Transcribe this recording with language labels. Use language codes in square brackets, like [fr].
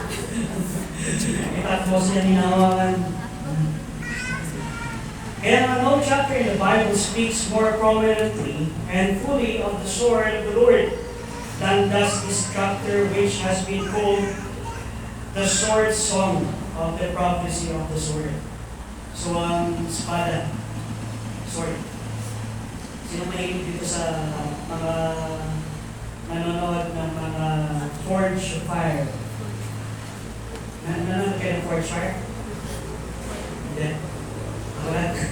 [tl] Itak mo siya ninahawakan. [en] And no chapter in the Bible speaks more prominently and fully of the sword of the Lord than does this chapter, which has been called the sword song of the prophecy of the sword. [tl] So, espada, sword. Sino mahilig dito sa mga nanonood ng mga Forge of Fire? Nanonood kayo ng Forge Fire? Hindi. Wala.